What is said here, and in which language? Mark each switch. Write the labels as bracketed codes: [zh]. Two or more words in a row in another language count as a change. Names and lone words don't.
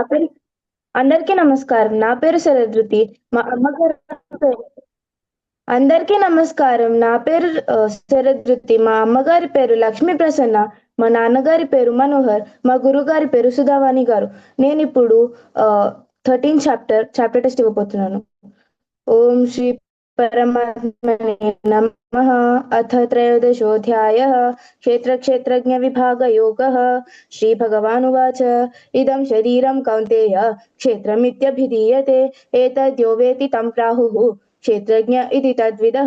[te] నా పేరు శరదృతి. మా అమ్మగారు అందరికీ నమస్కారం. నా పేరు శరదృతి. మా అమ్మగారి పేరు లక్ష్మీ ప్రసన్న. మా నాన్నగారి పేరు మనోహర్. మా గురుగారి పేరు సుధావాణి గారు. నేను ఇప్పుడు 13 [en] chapter test [te] ఇవ్వబోతున్నాను. [sa] ఓం శ్రీ परमात्मने नमः। अथ त्रयोदशोऽध्यायः क्षेत्रक्षेत्रज्ञविभागयोगः। श्रीभगवानुवाच इदं शरीरं कौन्तेय क्षेत्रमित्यभिधीयते। एतद्यो वेत्ति तं प्राहुः क्षेत्रज्ञ इति तद्विदः।